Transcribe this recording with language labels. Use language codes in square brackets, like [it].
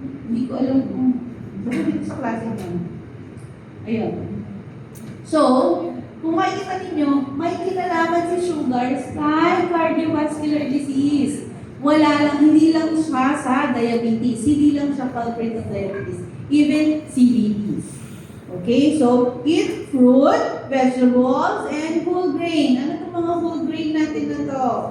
[tl] Hindi ko alam kung dito sa klase mo. Ayun. So, kung makikita ninyo, may kinalaman si sugar sa cardiovascular disease. Wala lang, hindi lang siya sa diabetes. Hindi lang siya culprit ng diabetes. [en] Even CVDs. Okay, so eat fruit, vegetables, and whole grain. [tl] Ano itong mga whole grain natin na to?